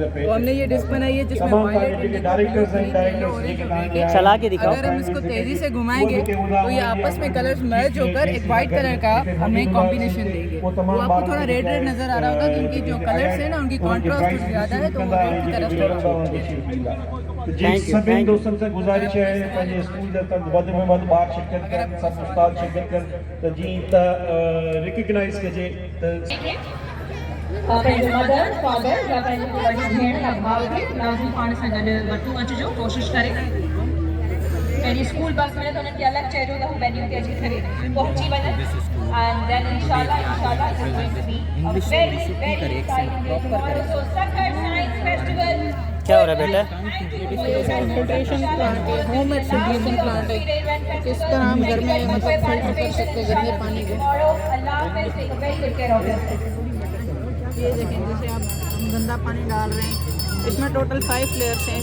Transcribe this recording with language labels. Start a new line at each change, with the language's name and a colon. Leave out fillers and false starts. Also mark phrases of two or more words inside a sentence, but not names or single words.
Urdu: تو ہم نے یہ ڈسک بنائی ہے جس میں
English: violet, indigo, blue, green, yellow, orange
Urdu: اور ریڈ ہے. چلا کے دکھاؤ. اگر ہم اس کو تیزی سے گھمائیں گے تو یہ آپس میں
English: colors merge
Urdu: ہو کر ایک
English: white color
Urdu: کا ہمیں کمبینیشن دیں گے. وہ آپ کو تھوڑا ریڈ نظر آ رہا ہوگا کیونکہ جو کلرز ہے نا ان کی کنٹراسٹ کچھ زیادہ ہے، تو وہ ریڈ کی طرف
Sindhi: सभिनी दोस्तन से गुजारिश है पंहिंजे स्कूल जा वध में वध ॿार शिरकत कनि, सब उस्ताद शिरकत कनि, त जीअं त रिकग्नाइज़ कजे त पंहिंजो
English: mother father
Sindhi: या पंहिंजी वॾी भेण या भाउ खे लाज़मी पाण सां गॾु वठूं अचिजो, कोशिशि करे। पहिरीं स्कूल बस में त उन्हनि खे अलॻि चइजो त हू वेन्यू ते अची करे पहुची वञनि,
English: and then inshallah it's going to be a very very exciting day tomorrow. so Sukkur Science Festival.
Urdu: کیا ہو رہا ہے بیٹا?
English: filtration plant
Urdu: ہے,
English: homemade filtration plant
Urdu: ہے. کس طرح ہم گھر میں مطلب فلٹر کر سکتے ہیں گندے پانی کو. یہ دیکھیں، جیسے آپ ہم گندا پانی ڈال رہے ہیں، اس میں ٹوٹل 5 لیئرز ہیں.